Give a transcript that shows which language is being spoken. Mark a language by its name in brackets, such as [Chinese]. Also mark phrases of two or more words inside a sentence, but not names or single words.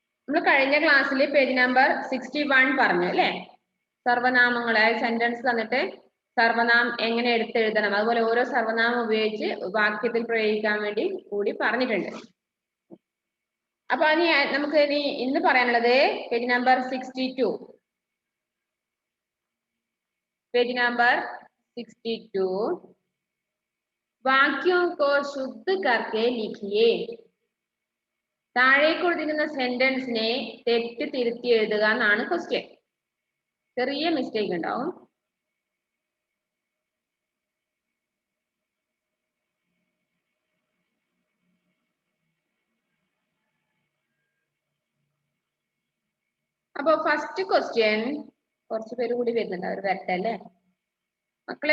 [Malayalam] നമ്മൾ കഴിഞ്ഞ ക്ലാസ്സിൽ [English] page number [Malayalam] 61 പറഞ്ഞു അല്ലേ? സർവനാമങ്ങളെ സെന്റൻസ് തന്നിട്ട് സർവനാമം എങ്ങനെ എടുത്തെഴുതണം, അതുപോലെ ഓരോ സർവനാമം ഉപയോഗിച്ച് വാക്യത്തിൽ പ്രയോഗിക്കാൻ വേണ്ടി കൂടി പറഞ്ഞിട്ടുണ്ട്. അപ്പൊ നമുക്ക് ഇന്ന് പറയാനുള്ളത് [English] page number [Malayalam] 62. [English] page number [Hindi] 62 वाक्यों को शुद्ध करके लिखिए. [Malayalam] താഴെ കൊടുത്തിരിക്കുന്ന സെന്റൻസിനെ തെറ്റ് തിരുത്തി എഴുതുക എന്നാണ് ക്വസ്റ്റ്യൻ. ചെറിയ മിസ്റ്റേക്ക് ഉണ്ടാവും. അപ്പൊ [English] first question [Malayalam] കുറച്ച് പേര് കൂടി വരുന്നുണ്ട്, അവർ വരട്ടെ അല്ലേ മക്കളെ?